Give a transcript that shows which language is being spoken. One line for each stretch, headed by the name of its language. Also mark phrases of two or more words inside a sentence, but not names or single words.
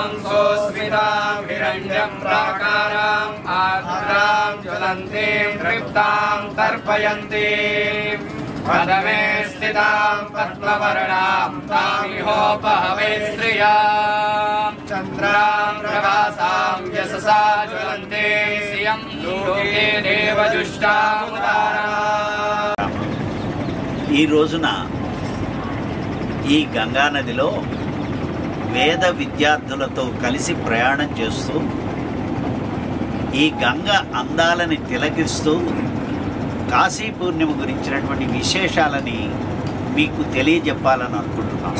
Sanskrit: सोऽस्मितां हिरण्यं प्राकाराम् आर्द्रां ज्वलन्तीं तृप्तां तर्पयन्तीं पदमे स्थितां पद्मवर्णां तामिहोपहवे श्रियां चन्द्रां प्रभासां यशसा ज्वलन्ते श्रियं लोके देवजुष्टामुदारा।
Telugu: ఈ రోజున ఈ గంగానదిలో వేద విద్యార్థులతో కలిసి ప్రయాణం చేస్తూ ఈ గంగ అందాలని తిలకిస్తూ కాశీ పూర్ణిమ గురించినటువంటి విశేషాలని మీకు తెలియజెప్పాలని అనుకుంటున్నాను.